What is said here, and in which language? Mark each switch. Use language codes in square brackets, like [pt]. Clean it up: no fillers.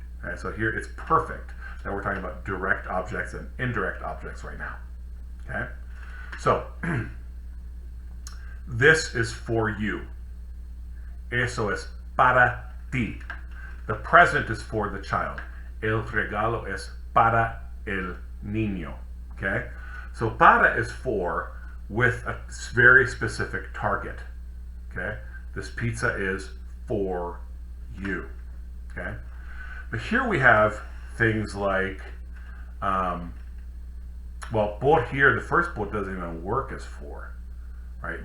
[en] Okay, so here it's perfect that we're talking about direct objects and indirect objects right now. Okay, so this is for you. Eso es para ti. The present is for the child. [es] El regalo es para el niño. [en] Okay, so para is for with a very specific target. Okay, this pizza is for you. Okay. But here we have things like, well, por here, the first por doesn't even work as for, right?